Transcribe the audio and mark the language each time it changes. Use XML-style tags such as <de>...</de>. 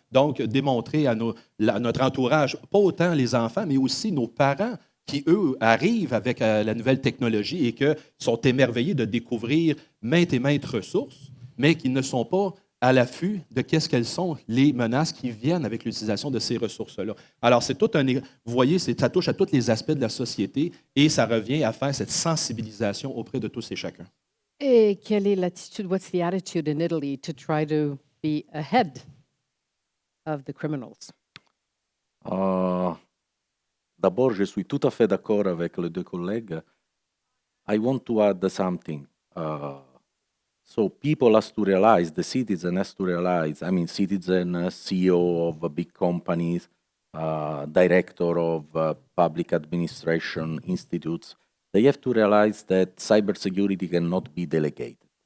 <fr>Donc, démontrer à notre entourage, pas autant les enfants, mais aussi nos parents, qui, eux, arrivent avec la nouvelle technologie et qui sont émerveillés de découvrir maintes et maintes ressources, mais qui ne sont pas à l'affût de qu'est-ce qu'elles sont les menaces qui viennent avec l'utilisation de ces ressources-là. Alors, c'est tout vous voyez, ça touche à tous les aspects de la société et ça revient à faire cette sensibilisation auprès de tous et chacun. Et quelle est l'attitude,</fr> <en>what's the attitude in Italy to try to be ahead of the criminals?</en> <fr>D'abord, je suis tout à fait d'accord avec les deux collègues.</fr> <en>I want to add something. So people has to realize, the citizen has to realize, citizen, CEO of big companies, director of public administration institutes, they have to realize that cybersecurity cannot be delegated.</en>